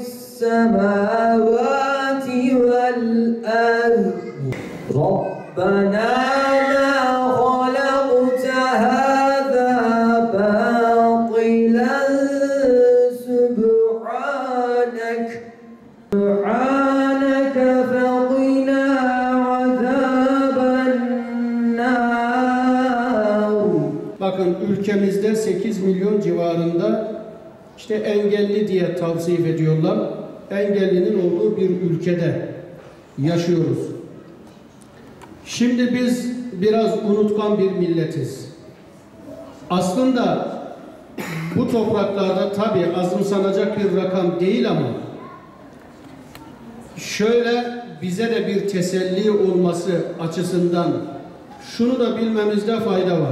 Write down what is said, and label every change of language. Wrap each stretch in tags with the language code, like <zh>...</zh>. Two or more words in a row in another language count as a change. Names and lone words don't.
<ar>السماوات والأرض ربنا ما خلقت هذا باطلا سبحانك فقنا عذاب النار.</ar> <tr>Bakın ülkemizde 8 milyon civarında işte engelli diye tavsif ediyorlar. Engellinin olduğu bir ülkede yaşıyoruz. Şimdi biz biraz unutkan bir milletiz. Aslında bu topraklarda tabii azımsanacak bir rakam değil ama şöyle bize de bir teselli olması açısından şunu da bilmemizde fayda var.</tr>